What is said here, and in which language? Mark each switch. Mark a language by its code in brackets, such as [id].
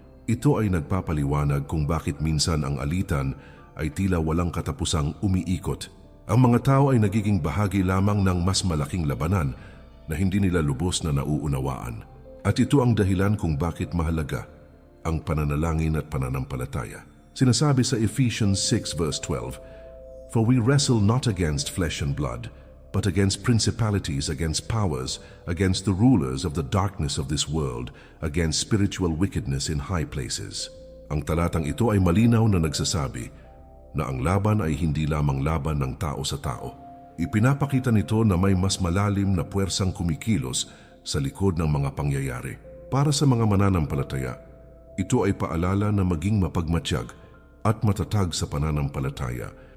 [tl] Ito ay nagpapaliwanag kung bakit minsan ang alitan ay tila walang katapusang umiikot. Ang mga tao ay nagiging bahagi lamang ng mas malaking labanan na hindi nila lubos na nauunawaan. At ito ang dahilan kung bakit mahalaga ang pananalangin at pananampalataya. Sinasabi sa [en] Ephesians 6 verse 12, For we wrestle not against flesh and blood, but against principalities, against powers, against the rulers of the darkness of this world, against spiritual wickedness in high places. [tl] Ang talatang ito ay malinaw na nagsasabi na ang laban ay hindi lamang laban ng tao sa tao. Ipinapakita nito na may mas malalim na puwersang kumikilos sa likod ng mga pangyayari. Para sa mga mananampalataya, ito ay paalala na maging mapagmatiyag at matatag sa pananampalataya.